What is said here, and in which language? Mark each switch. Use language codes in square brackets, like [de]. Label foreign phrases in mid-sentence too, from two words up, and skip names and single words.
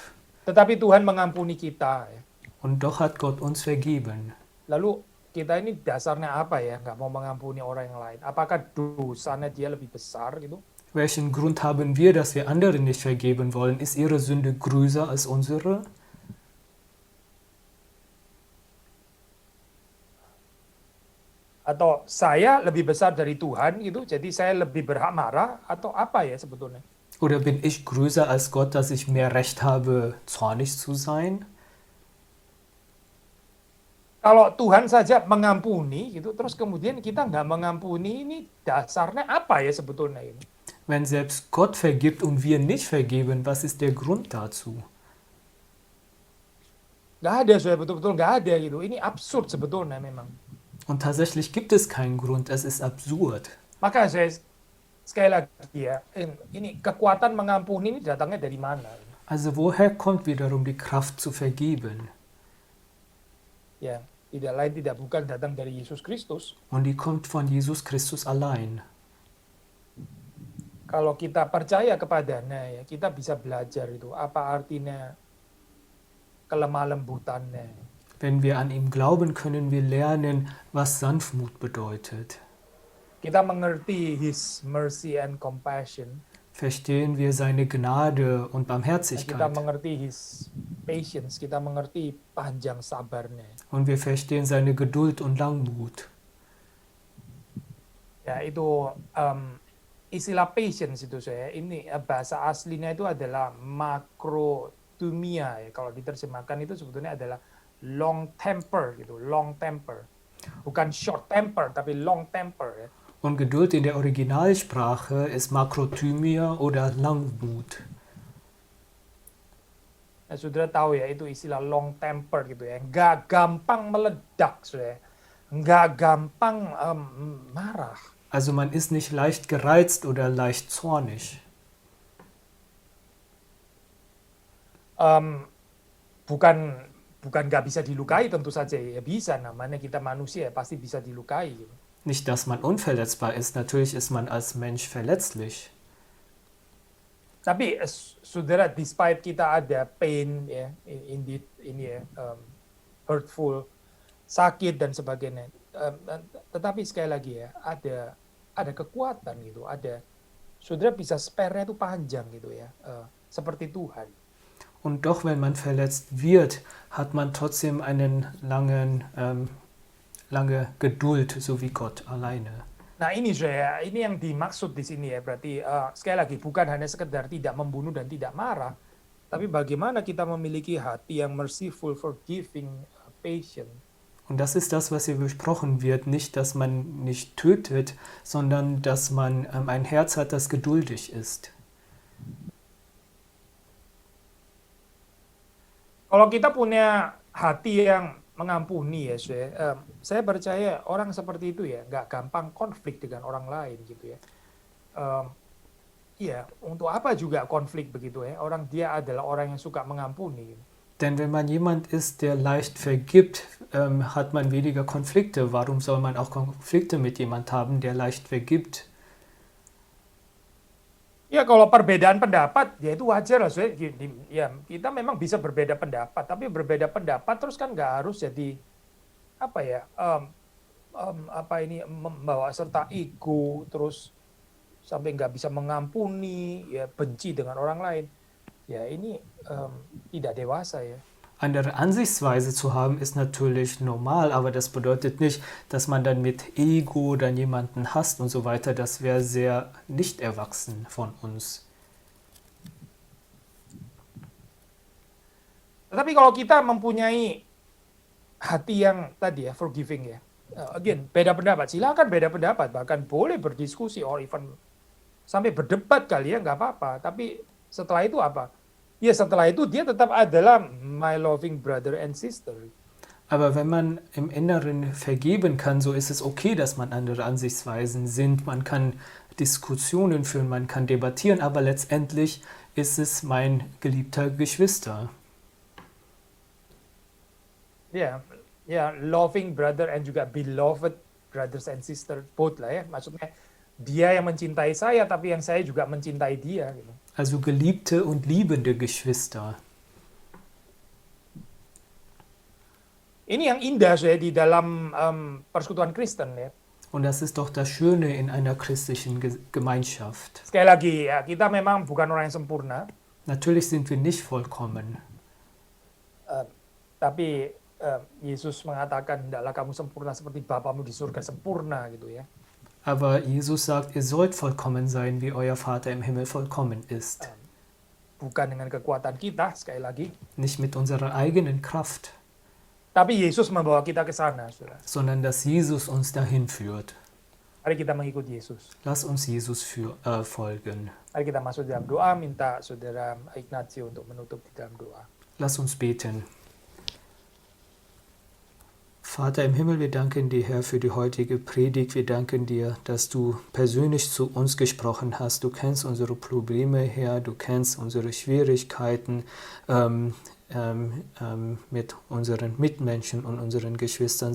[id] Tetapi Tuhan mengampuni kita. Ya. [de] Und doch hat Gott uns vergeben. [id] Lalu kita ini dasarnya apa ya? Nggak mau mengampuni orang yang lain. Apakah dosanya dia lebih besar gitu? [de] Welchen Grund haben wir, dass wir anderen nicht vergeben wollen? Ist ihre Sünde größer als unsere? [id] Atau saya lebih besar dari Tuhan gitu, jadi saya lebih berhak marah atau apa ya sebetulnya? [de] Oder bin ich größer als Gott, dass ich mehr Recht habe, zornig zu sein? [id] Kalau Tuhan saja mengampuni gitu, terus kemudian kita nggak mengampuni, ini dasarnya apa ya sebetulnya ini? [de] Wenn selbst Gott vergibt und wir nicht vergeben, was ist der Grund dazu? [id] Nggak ada, saya betul-betul nggak ada gitu. Ini absurd sebetulnya memang. [de] Und tatsächlich gibt es keinen Grund, es ist absurd. [id] Maka saya sekali lagi ya, ini kekuatan mengampuni ini datangnya dari mana? [de] Also woher kommt wiederum die Kraft zu vergeben? [id] Ya, tidak lain tidak bukan datang dari Yesus Kristus. [de] Und die kommt von Jesus Christus allein. [id] Kalau kita percaya kepadanya ya, kita bisa belajar itu apa artinya kelemah lembutannya. [de] Wenn wir an ihm glauben, können wir lernen, was Sanftmut bedeutet. [id] Kita mengerti [en] His mercy and compassion. [de] Verstehen wir seine Gnade und [id] Kita [de] Barmherzigkeit. [en] mengerti His patience. [id] Kita mengerti panjang sabarnya. [de] Und wir verstehen seine Geduld und Langmut. [id] Ya itu istilah patience itu saya. Ini bahasa aslinya itu adalah makrotumia ya. Kalau diterjemahkan itu sebetulnya adalah [en] long temper [id] gitu, [en] long temper. [id] Bukan [en] short temper [id] tapi [en] long temper [id] ya. [de] Und Geduld in der Originalsprache ist Makrothymia oder Langmut. [id] Nah, saudara tahu ya itu istilah [en] long temper [id] gitu ya. Nggak gampang meledak, saudara. Nggak gampang marah. [de] Also man ist nicht leicht gereizt oder leicht zornig. [id] Bukan nggak bisa dilukai tentu saja ya bisa, namanya kita manusia pasti bisa dilukai. Gitu. [de] Nicht, dass man unverletzbar ist, natürlich ist man als Mensch verletzlich. [id] Tapi saudara, despite kita ada pain ya, indeed ini ya, hurtful, sakit dan sebagainya, tetapi sekali lagi ya ada kekuatan gitu, ada saudara bisa spare-nya itu panjang gitu ya, seperti Tuhan. [de] Und doch, wenn man verletzt wird, hat man trotzdem lange Geduld, so wie Gott alleine. [id] Nah ini saya, ini yang dimaksud di sini ya, berarti sekali lagi bukan hanya sekedar tidak membunuh dan tidak marah, tapi bagaimana kita memiliki hati yang [en] merciful, forgiving, patient. [de] Und das ist das, was hier besprochen wird, nicht, dass man nicht tötet, sondern dass man ein Herz hat, das geduldig ist. [id] Kalau kita punya hati yang mengampuni ya, saya percaya orang seperti itu ya nggak gampang konflik dengan orang lain gitu ya. Iya, untuk apa juga konflik begitu ya? Dia adalah orang yang suka mengampuni. [de] Denn wenn man jemand ist, der leicht vergibt, hat man weniger Konflikte. Warum soll man auch Konflikte mit jemand haben, der leicht vergibt? [id] Ya kalau perbedaan pendapat ya itu wajar lah, ya kita memang bisa berbeda pendapat, tapi berbeda pendapat terus kan nggak harus jadi apa ya, membawa serta ego terus sampai nggak bisa mengampuni, ya benci dengan orang lain. Ya ini tidak dewasa ya. [de] Andere Ansichtsweise zu haben ist natürlich normal, aber das bedeutet nicht, dass man dann mit Ego dann jemanden hasst und so weiter. Das wäre sehr nicht erwachsen von uns. [id] Tetapi kalau kita mempunyai hati yang tadi ya, forgiving ya. Again, beda pendapat, silakan beda pendapat, bahkan boleh berdiskusi [en] or even [id] sampai berdebat kali ya, nggak apa-apa. Tapi setelah itu apa? Ya setelah itu dia tetap adalah [en] my loving brother and sister. [de] Aber wenn man im Inneren vergeben kann, so ist es okay, dass man andere Ansichtsweisen sind. Man kann Diskussionen führen, man kann debattieren, aber letztendlich ist es mein geliebter Geschwister. [id] Ya, [en] loving brother and juga beloved brothers and sisters, both [id] lah ya. Maksudnya dia yang mencintai saya, tapi yang saya juga mencintai dia. Gitu. [de] Also geliebte und liebende Geschwister. [id] Ini yang indah di dalam persekutuan Kristen ya. [de] Und das ist doch das Schöne in einer christlichen Gemeinschaft. [id] Sekali lagi ya, kita memang bukan orang yang sempurna. [de] Natürlich sind wir nicht vollkommen. [id] Tapi Yesus mengatakan, hendaklah kamu sempurna seperti Bapamu di surga sempurna gitu ya. [de] Aber Jesus sagt, ihr sollt vollkommen sein, wie euer Vater im Himmel vollkommen ist. [id] Bukan dengan kekuatan kita, sekali lagi. [de] Nicht mit unserer eigenen Kraft. [id] Tapi Yesus membawa kita ke sana, saudara. [de] Sondern dass Jesus uns dahin führt. [id] Mari kita mengikuti Yesus. [de] Lass uns Jesus folgen. [id] Mari kita masuk dalam doa, minta saudara Ignazio untuk menutup di dalam doa. [de] Lass uns beten. Vater im Himmel, wir danken dir, Herr, für die heutige Predigt. Wir danken dir, dass du persönlich zu uns gesprochen hast. Du kennst unsere Probleme, Herr, du kennst unsere Schwierigkeiten mit unseren Mitmenschen und unseren Geschwistern.